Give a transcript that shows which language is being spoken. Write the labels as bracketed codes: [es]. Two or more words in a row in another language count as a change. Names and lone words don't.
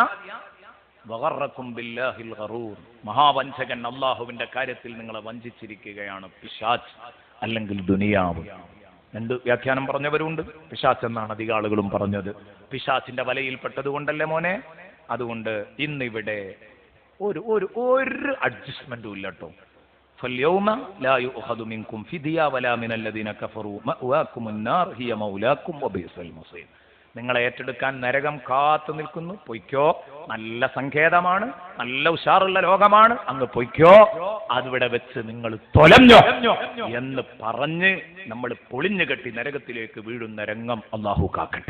[ar] وغركم بالله الغرور, [ml] മഹാവഞ്ചകൻ അള്ളാഹുവിന്റെ കാര്യത്തിൽ നിങ്ങളെ വഞ്ചിച്ചിരിക്കുകയാണ് പിശാച്, അല്ലെങ്കിൽ ദുനിയാവ്. രണ്ട് വ്യാഖ്യാനം പറഞ്ഞവരുണ്ട്. പിശാച് എന്നാണ് അധിക ആളുകളും പറഞ്ഞത്. പിശാചിന്റെ വലയിൽപ്പെട്ടത് കൊണ്ടല്ലേ മോനെ. അതുകൊണ്ട് ഇന്നിവിടെ ഒരു അഡ്ജസ്റ്റ്മെന്റും ഇല്ല കേട്ടോ. [ar] فاليوم لا يؤخذ منكم فدية ولا من الذين كفروا مأواكم النار هي مولاكم وبئس المصير. [ml] നിങ്ങളെ ഏറ്റെടുക്കാൻ നരകം കാത്തു നിൽക്കുന്നു, പൊയ്ക്കോ. നല്ല സങ്കേതമാണ്, നല്ല ഉഷാറുള്ള ലോകമാണ്, അങ്ങ് പൊയ്ക്കോ. അതിവിടെ വെച്ച് നിങ്ങൾ തൊലഞ്ഞോ എന്ന് പറഞ്ഞ് നമ്മൾ പൊളിഞ്ഞു കെട്ടി നരകത്തിലേക്ക് വീഴുന്ന രംഗം അല്ലാഹു കാക്കട്ടെ.